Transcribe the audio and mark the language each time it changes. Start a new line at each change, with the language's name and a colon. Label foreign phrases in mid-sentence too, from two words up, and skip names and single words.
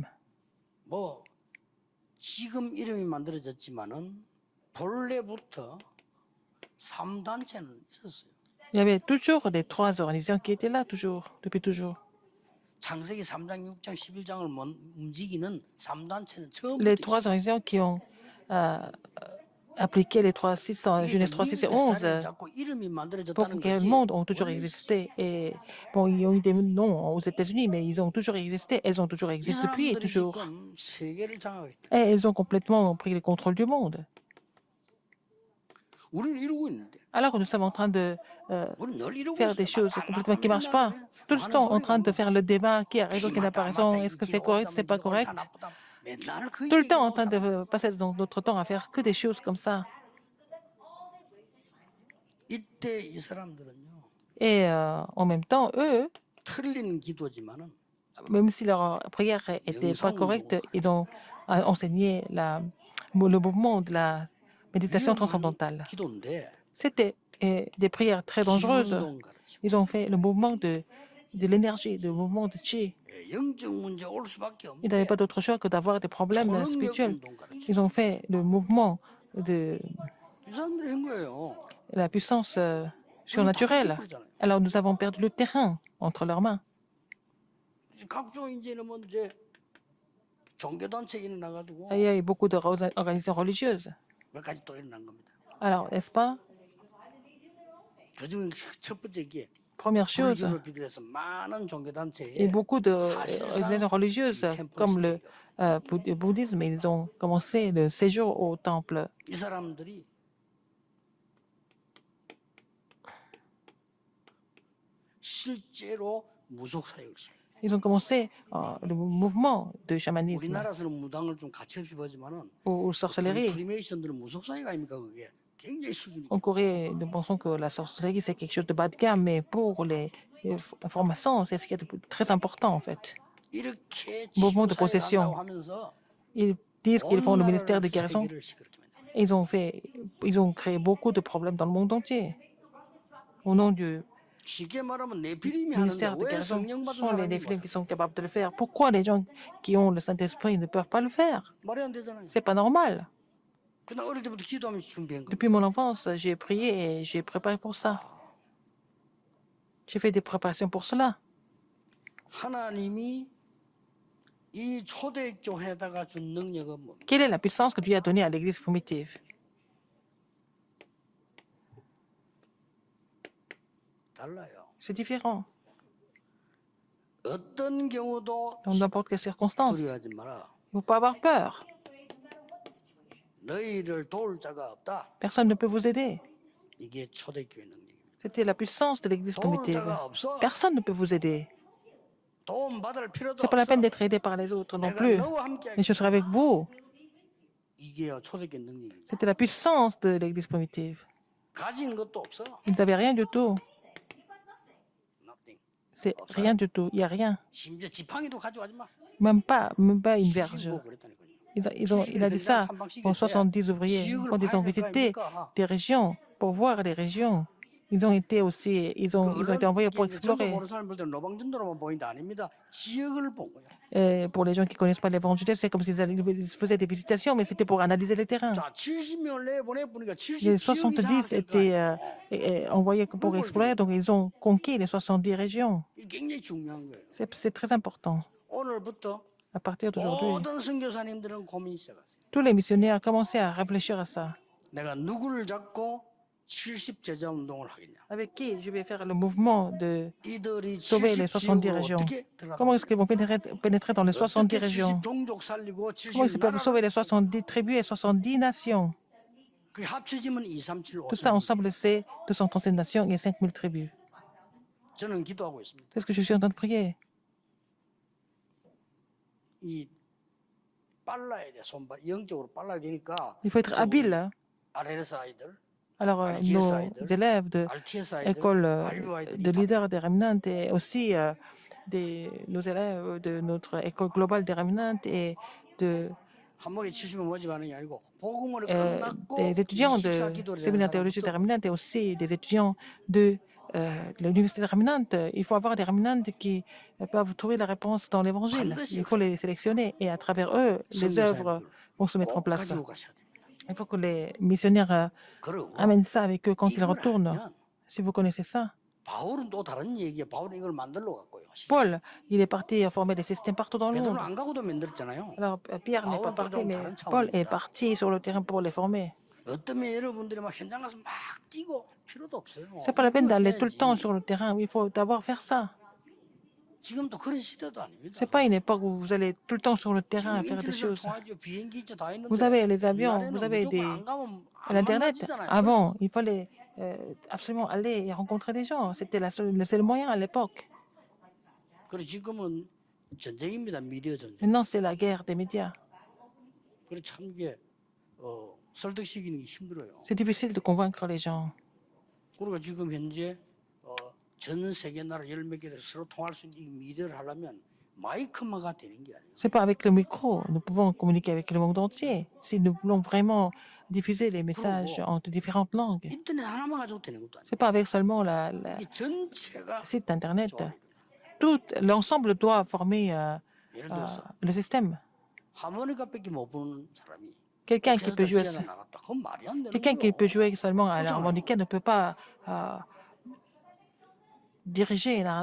Korean: 뭐 지금 이름이 만들어졌지만은 본래부터 3단체는 있었어요.
French: Il y avait toujours les 3 organisations qui étaient là, toujours, depuis toujours.
Korean: 창세기 3장, 6장, 11장을 움직이는 3단체는 처음부터
French: Les 3 organisations qui ont appliqué les 3.6, Genèse 3.6 et 11
Korean: 자꾸 이름이
French: pour
Korean: 만들어졌다는
French: conquérir
Korean: 거지.
French: le monde ont toujours existé. Et bon, ils ont eu des noms aux États-Unis, mais ils ont toujours existé. Elles ont toujours
Korean: 이
French: existé depuis et
Korean: 사람들이
French: toujours.
Korean: 지금 세계를 장악했다.
French: Et elles ont complètement pris le contrôle du monde.
Korean: 우리는 이루고 있는데.
French: Alors que nous sommes en train de
Korean: 우리는 늘 이루고
French: faire des choses complètement qui ne marchent pas. Tout le temps en train de faire le débat, qui a raison, qui n'a pas raison, est-ce que c'est correct, c'est pas correct. Tout le temps en train de passer notre temps à faire que des choses comme ça.
Korean: 이때 이 사람들은요.
French: Et en même temps, eux,
Korean: 틀린 기도지만은
French: même si leur prière n'était pas correcte, ils ont enseigné le mouvement de la méditation transcendantale.
Korean: 기도인데
French: C'était des prières très dangereuses.
Korean: 기운동 가르치고
French: Ils ont fait le mouvement de l'énergie, le mouvement de chi.
Korean: 영적 문제 올 수밖에
French: Ils n'avaient
Korean: 없는데
French: pas d'autre choix que d'avoir des problèmes
Korean: 초능력
French: spirituels.
Korean: 운동 가르치고
French: Ils ont fait le mouvement de
Korean: 이 사람들이 한 거예요.
French: la puissance surnaturelle. Alors nous avons perdu le terrain entre leurs mains.
Korean: 각종 이제는 뭐 이제 종교단체 일어나가지고
French: Il y a eu beaucoup d'organisations religieuses.
Korean: 몇 가지 또 일어난 겁니다.
French: Alors, n'est-ce pas?
Korean: 그중에 첫 번째 게
French: Première chose,
Korean: 불교로 비롯해서 많은
French: et
Korean: 종교단체에
French: beaucoup de
Korean: 사실상
French: religieuses,
Korean: 이 템플
French: comme le
Korean: 스테이가
French: bouddhisme, ils ont commencé le séjour au temple.
Korean: 이 사람들이 실제로 무속 사역을 시작해요.
French: Ils ont commencé le mouvement de chamanisme
Korean: 우리나라에서는 무당을 좀 가치없이 보지만은
French: ou sorcellerie.
Korean: 프리메이션들은 무속 사역 아닙니까 그게 굉장히 수준이.
French: En Corée, nous pensons que la sorcellerie, c'est quelque chose de bas de gamme, mais pour les formations, c'est ce qui est de très important, en fait.
Korean: 이렇게
French: mouvement de
Korean: 치유 사역을
French: possession.
Korean: 한다고 하면서
French: Ils disent qu'ils font
Korean: 온
French: le ministère de
Korean: 나라를
French: guérison.
Korean: 세계를 시끄럽게 만들어요.
French: Ils ont créé beaucoup de problèmes dans le monde entier. Au nom du
Korean: 쉽게 말하면 네피림이
French: ministère
Korean: 하는데
French: de
Korean: 왜
French: guérison,
Korean: 성령
French: ce
Korean: 받은
French: sont les
Korean: 사람이
French: Néphilim qui sont capables de le faire. Pourquoi les gens qui ont le Saint-Esprit ne peuvent pas le faire?
Korean: 말이 안 되잖아요.
French: C'est pas normal.
Korean: 그냥 어릴 때부터 기도하면서 준비한 거.
French: Depuis mon enfance, j'ai prié et j'ai préparé pour ça. J'ai fait des préparations pour cela.
Korean: 하나님이 이 초대교회에다가 준 능력은 뭡니까?
French: Quelle est la puissance que Dieu a donnée à l'Église primitive?
Korean: 달라요.
French: C'est différent.
Korean: 어떤 경우도
French: Dans n'importe quelle circonstance. Il
Korean: 두려워하지 마라.
French: ne faut pas avoir peur.
Korean: 너희를 도울 자가 없다.
French: Personne ne peut vous aider.
Korean: 이게 초대교회 능력입니다.
French: C'était la puissance de l'Église
Korean: 도울
French: primitive.
Korean: 자가 없어.
French: Personne ne peut vous aider.
Korean: 도움 받을 필요도
French: C'est pas la
Korean: 없어.
French: peine d'être aidé par les autres non
Korean: 내가
French: plus.
Korean: 너와 함께
French: Mais je serai avec vous.
Korean: 이게요 초대교회 능력입니다.
French: C'était la puissance de l'Église primitive.
Korean: 가진 것도 없어.
French: Ils n'avaient rien du tout.
English: Nothing.
French: C'est rien du tout. Il n'y a rien.
Korean: 심지어 지팡이도 가져가지 마.
French: Même pas une verge.
Korean: 쉬고 그랬다니까요.
French: Il a dit ça aux 70 ouvriers quand ils ont visité des régions pour voir les régions. Ils ont été aussi, ils ont été envoyés pour explorer.
Korean: 모르는 사람들은 노방전도로만 보인다 아닙니다. 지역을 본 거예요.
French: Et pour les gens qui ne connaissent pas l'évangile, c'est comme s'ils faisaient des visitations, mais c'était pour analyser le terrain.
Korean: 자, 70명을 내보내보니까 70
French: Les
Korean: 지역
French: 70 étaient envoyés pour explorer, donc ils ont conquis les 70 régions.
Korean: 이게 굉장히 중요한 거예요.
French: C'est très important.
Korean: 오늘부터
French: À partir d'aujourd'hui,
Korean: 모든 선교사님들은 고민 시작하세요.
French: tous les missionnaires commencent à réfléchir à ça.
Korean: 내가 누구를 잡고 70 제자 운동을 하겠냐?
French: Avec qui je vais faire le mouvement de
Korean: 이들이
French: sauver les 70 70
Korean: 지역으로
French: régions?
Korean: 어떻게 들어가?
French: Comment est-ce qu'ils vont pénétrer dans les 70
Korean: 어떻게
French: régions?
Korean: 70 종족 살리고
French: Comment ils 70 peuvent
Korean: 나라를
French: sauver les 70 tribus et 70 nations?
Korean: 그 합쳐지면 2, 3, 7, 5.
French: Tout ça ensemble, c'est 237 nations et 5000 tribus.
Korean: 저는 기도하고 있습니다.
French: C'est ce que je suis en train de prier.
Korean: 이 빨라야 돼 손발 영적으로 빨라야 되니까
French: Il faut être habile. Hein.
Korean: RLS 아이들,
French: Alors, nos élèves de
Korean: RTS 아이들,
French: l'école
Korean: RU 아이들이
French: de leaders des Remnants et aussi nos élèves de notre école globale des Remnants et de,
Korean: 한 목에 70명 모집하는 게 아니고 복음을
French: euh,
Korean: 끝났고
French: des étudiants 24 de
Korean: 기도를
French: séminaire théologique des Remnants et aussi des étudiants de l'université des Remnants. Il faut avoir des Remnants qui peuvent trouver la réponse dans l'évangile. Il faut les sélectionner et à travers eux, les œuvres vont se mettre en
Korean: 꼭
French: place.
Korean: 가지고 가셔야 됩니다.
French: Il faut que les missionnaires
Korean: 그리고
French: amènent ça avec eux quand ils
Korean: 이걸
French: retournent.
Korean: 알면
French: Si vous connaissez ça.
Korean: 바울은 또 다른 얘기예요. 바울은 이걸 만들러 갔고요.
French: Paul, il est parti former des systèmes partout dans le
Korean: 베드로는
French: monde.
Korean: 안 가고도 만들었잖아요.
French: Alors, Pierre n'est pas parti, mais Paul est parti sur le terrain pour les former.
Korean: 어떠면 여러분들이 막 현장 가서 막 뛰고 필요도 없어요.
French: C'est pas la peine
Korean: 이거
French: d'aller tout le temps
Korean: 해야지.
French: sur le terrain. Il faut d'abord faire ça.
Korean: 지금도 그런 시대도 아닙니다.
French: C'est pas une époque où vous allez tout le temps sur le terrain à
Korean: 지금
French: faire des
Korean: 인터넷을
French: choses.
Korean: 통하죠. 비행기 있죠. 다 있는데
French: Vous avez les avions,
Korean: 옛날에는
French: vous avez
Korean: 무조건 안 가면 안
French: l'Internet.
Korean: 만나지잖아요.
French: Avant, il fallait absolument aller et rencontrer des gens. C'était le seul moyen à l'époque.
Korean: 그리고 지금은 전쟁입니다. 미디어 전쟁.
French: Maintenant, c'est la guerre des médias.
Korean: 그리고 참 이게 설득시키는 게 힘들어요.
French: C'est difficile de convaincre les gens.
Korean: 그리고 지금 현재 전 세계 나라 10몇 개를 서로 통할 수 있는 이 미디어를 하려면 마이크마가 되는 게 아니에요.
French: C'est pas avec le micro. Nous pouvons communiquer avec le monde entier. Si nous voulons vraiment diffuser les messages entre différentes langues,
Korean: 인터넷 하나만 가지고 되는 것도 아니에요.
French: c'est pas avec seulement le
Korean: 이게 전체가
French: site internet. Tout l'ensemble doit former
Korean: 예를 들어서
French: le système.
Korean: 하모니카밖에 못 부는 사람이
French: Quelqu'un qui peut jouer,
Korean: 피아노 나갔다. 그건 말이 안 되는
French: quelqu'un qui
Korean: 거예요.
French: peut jouer seulement à l'harmonica ne peut pas diriger un